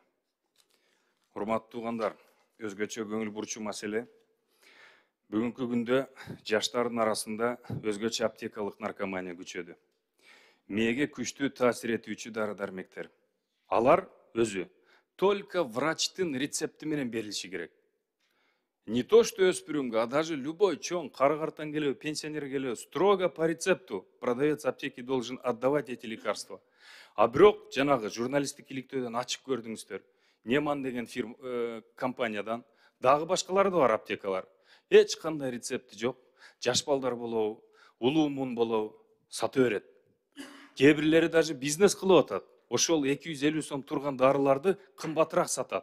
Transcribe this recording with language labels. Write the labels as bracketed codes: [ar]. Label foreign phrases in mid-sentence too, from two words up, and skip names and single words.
[ky] Урматтуу туугандар, өзгөчө көңүл бурчу маселе. Бүгүнкү күндө жаштардын арасында өзгөчө аптекалык наркомания күчөдү. Мээге күчтүү таасир этүүчү дары-дармектер. Алар өзү [ru] только врачтын [ky] рецепти менен берилиши керек. [ru] Не то, что [ky] өспүрүмгө, [ru] а даже любой [ky] чоң, кары-картан келеби, пенсионер келеби, [ru] строго по рецепту продавец аптеки должен отдавать эти лекарства. [ky] А бирок жанагы журналисттик иликтөөдөн ачып көрдүңүздөр. Неман деген компаниядан, дагы башкалары да бар аптекалар. Эч кандай рецепти жок. Жаш балдар болобу, улуу мун болобу, сата берет. Кээ бирлери [ru] даже бизнес [ky] кылып атат. Ошол 250 сом турган дарыларды кымбатыраак сатат.